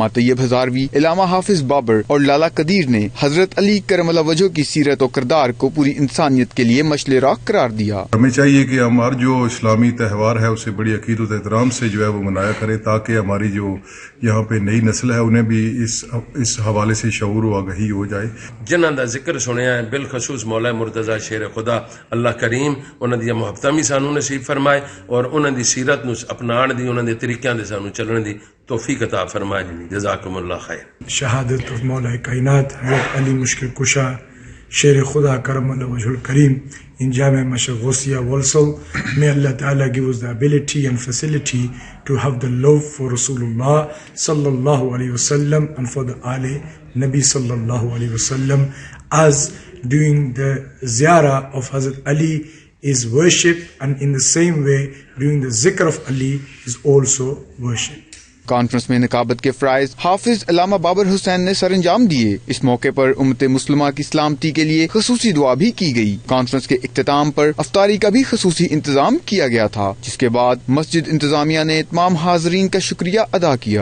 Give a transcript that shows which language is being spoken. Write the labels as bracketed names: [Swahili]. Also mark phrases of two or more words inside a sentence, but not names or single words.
[Urdu] طیب ہزاروی، علامہ حافظ بابر اور لالا قدیر نے حضرت علی کرم اللہ وجہ کی سیرت و کردار کو پوری انسانیت کے لیے مشعل راہ قرار دیا۔ ہمیں چاہیے کہ ہمارا جو اسلامی تہوار ہے اسے بڑی عقیدت و احترام سے جو ہے وہ منایا کریں، تاکہ ہماری جو یہاں پہ نئی نسل ہے انہیں بھی اس حوالے سے شعور و آگہی ہو جائے۔ [Punjabi] جنہاں دا ذکر سنیا ہے بالخصوص مولا مرتضی شیر خدا اللہ کریم انہاں دی محبتاں بھی سانو نصیب فرمائے اور انہاں دی سیرت نو اپنان دی، انہاں دے طریقیاں دے سانو چلنے دی توفیق عطا فرمائے۔ [Arabic] جزاکم اللہ خیر۔ [Urdu] شہادت of مولا کائنات حضرت علی مشکل کشا شیر خدا کرم اللہ وجہ الکریم in Jami Masjid Ghosia Walsall. [English] May Allah Ta'ala give us the ability and facility to have the love for Rasulullah [Arabic] صلى الله عليه وسلم [English] and for the Ali Nabi [Arabic] صلى الله عليه وسلم, [English] as doing the ziyarah of Hazrat Ali is worship, and in the same way doing the zikr of Ali is also worship. [Urdu] کانفرنس میں نقابت کے فرائض حافظ علامہ بابر حسین نے سر انجام دیے۔ اس موقع پر امت مسلمہ کی سلامتی کے لیے خصوصی دعا بھی کی گئی۔ کانفرنس کے اختتام پر افطاری کا بھی خصوصی انتظام کیا گیا تھا، جس کے بعد مسجد انتظامیہ نے تمام حاضرین کا شکریہ ادا کیا۔